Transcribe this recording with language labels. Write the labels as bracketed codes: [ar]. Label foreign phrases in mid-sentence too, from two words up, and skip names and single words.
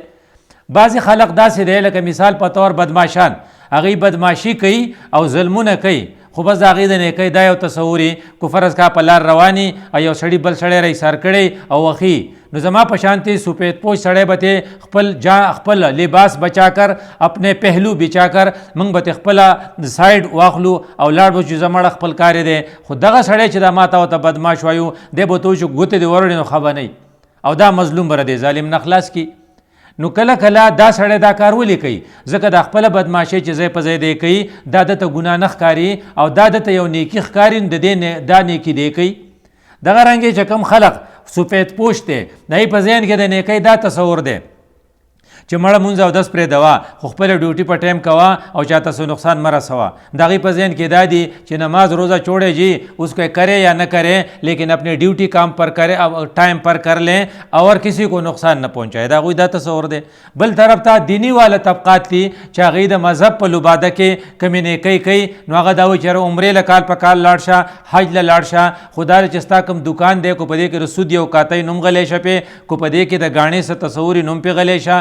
[ps] بعضې خلق داسې دی لکه مثال په طور بدماشان، هغوی بدماشي کوي او ظلمونه کوي، خو بس د هغې د نیکۍ دا یو تصور وي. که فرض کا په لار رواني او یو سړي بل سړی رایسار کړی او وخي، نو زما په شانتې سفید پوش سړی به ته خپل لباس [ur] بچا کر، اپنے پہلو بچا کر [ps] موږ به خپله سایډ واخلو او لاړ به چې زمړه خپل کار دی. خو دغه سړی چې دا ما ته ورته بدماش وایو دی به ته چې ګوتې دې وروړې نو ښه به نه او دا مظلوم به دی ظالم نه خلاص کي. نو کله کله دا سړی دا کار ولې کوي؟ ځکه د خپله بدماشۍ چې ځای په ځای دی کوي دا دته ګناه نه ښکاري او دا دته یو نیکي ښکاري. د دې دا نیکي دی کوي. دغه رنګې چې کوم خلق سفید پوش دی، د هغې په ذهن کې د نیکۍ دا تصور دی چې مړه مونځ او دس پرېږدوه، خو خپله ډیوټي په ټایم کوه او چاته څه نقصان مه رسوه. د هغې په ذهن کې دا دي چې [ur] نماز روزہ چھوڑے جی اس کو کرے یا نہ کرے لیکن اپنے ڈیوٹی کام پر کرے ٹائم پر کر لیں اور کسی کو نقصان نه پہنچائے. [ps] دا هغوی دا تصور دی. بل طرف ته دینی والا طبقات دي چې هغوی د مذهب په لباده کې کمې نیکۍ کوي. نو هغه دا وایي چې عمرې له کال په کال لاړ شه، حج له لاړ شه، خو دا چې ستا کوم دکان دی کو په دې کې د سود یو کاتی نوم غلی شه پې، کو په دې کې د ګاڼې څه تصوري نوم پې غلی شه.